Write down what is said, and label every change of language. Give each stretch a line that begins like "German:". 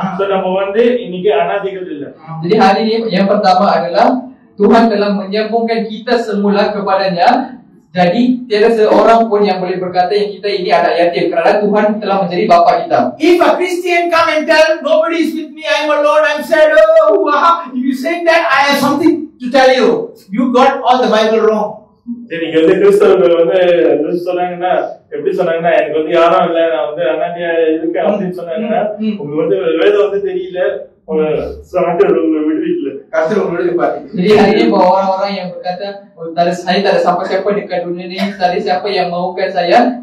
Tamil: So நம்ம வந்து இன்னைக்கு அனாதைகள் இல்ல.
Malay: Jadi hari ini yang pertama adalah Tuhan telah menyambungkan kita semula kepadanya. Jadi tiada seorang pun yang boleh berkata yang kita ini anak yatim kerana Tuhan telah menjadi bapa kita.
English: If a Christian come and tell nobody is with me, I am alone, I am sad, if you say that, I have something to tell you. You got all the Bible wrong.
Tamil: சரி, வந்து கிறிஸ்தவர்கள் வந்து சொன்னாங்கன்னா எப்படி சொன்னாங்கன்னா எனக்கு வந்து யாரும் இல்ல, நான் வந்து அனாதையா இருக்கேன் அப்படின்னு சொன்னாங்கன்னா உங்களுக்கு வந்து வேதம் வந்து தெரியல, விடுவிக்கல.
Malay: Jadi hari ini bahwa orang-orang yang berkata saya tak ada siapa-siapa dekat dunia ni, tak ada siapa yang mahukan saya.